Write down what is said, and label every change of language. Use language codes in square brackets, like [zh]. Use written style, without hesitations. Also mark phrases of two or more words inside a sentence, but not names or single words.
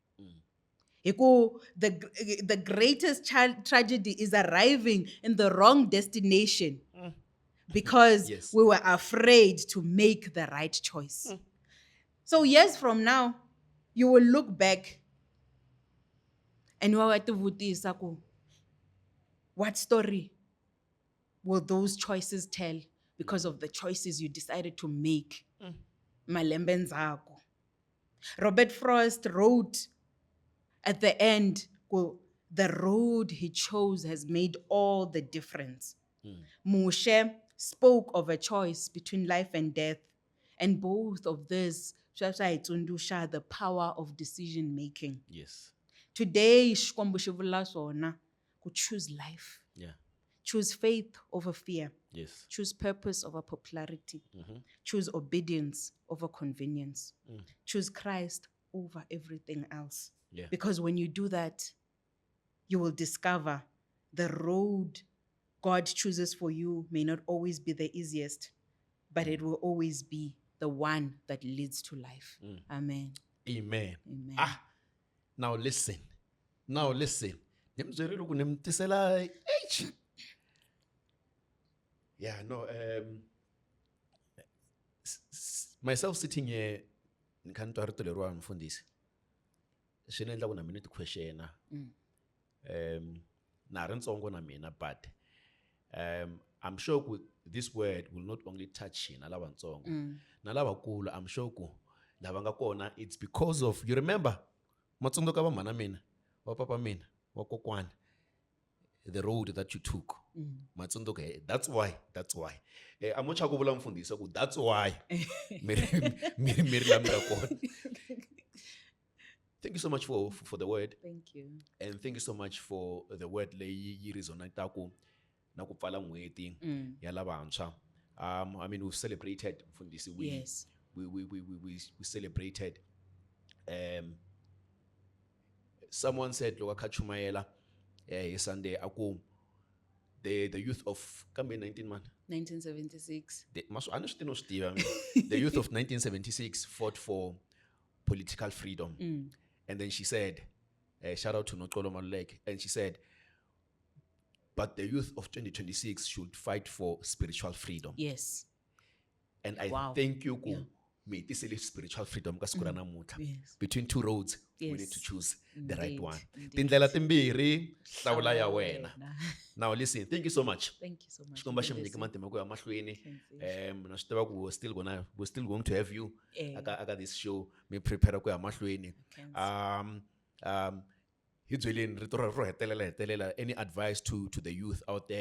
[en] The greatest tragedy is arriving in the wrong destination because Yes. we were afraid to make the right choice. So years from now, you will look back and you will [ts] vutisa ku, [en] what story will those choices tell because of the choices you decided to make? [ts] Malembe ndzhaku. [en] Robert Frost wrote at the end, well, the road he chose has made all the difference. Moshe spoke of a choice between life and death, and both of this shashayitsundusha the power of decision making. Yes. Today, [ts] Xikwembu xi vula swona, ku [en] choose life, Yeah. choose faith over fear, Yes. choose purpose over popularity, choose obedience over convenience, choose Christ over everything else. Yeah. Because when you do that, you will discover the road God chooses for you may not always be the easiest, but it will always be the one that leads to life. Amen. Amen. Amen. Now listen. [ts] Nimzwerile ku nimtisela H. [en] Yeah, no, myself sitting here [ts] nikhanitwa rito leriwa mfundisi. Swi endla ku na mina ti questiona. Na ri ntsongo na mina, [en] but I'm sure this word will not only touch [ts] hina lava ntsongo. Na lavakulu, [en] I'm sure [ts] ku lava nga kona, [en] it's because of, you remember [ts] matsundzuka va mhana mina, va papa mina, va kokwana, [en] the road that you took. Matsundzuka, that's why. I'm not [ts] ku vula mfundisi ku [en] that's why. [ts] Miri la mi nga kona. [en] Thank you so much for the word. Thank you. And thank you so much for the word [ts] leyi yi resonataku na ku pfala n'hweti ya lavantshwa. [en] I mean, we've celebrated mfundisi. Yes. We celebrated. Someone said [ts] loko kha chumayela [en] Sunday aku the youth of kambe 19 man 1976. the youth of 1976 fought for political freedom. And then she said, shout out to Noxolo Maluleke, and she said, but the youth of 2026 should fight for spiritual freedom. Yes. And I Wow. thank you, Yeah. may this is spiritual freedom. Yes. Between two roads, we need Yes. to choose the right Indeed, one. indeed. [ts] Tindlela timbirhi, hlawula ya wena. Wena. [en] Now listen, thank you so much. Thank you so much. [ts] Xikomba xi mi [en] God [ts] nyika [en] bless [ts] matimba ku ya mahlweni. [en] you. [ts] Na swi tiva ku [en] we're still going to have you Eh. aka this show. [ts] Mi prepare ku ya mahlweni. Hi byeleni rito ro hetelela, [en] any advice to the youth out there?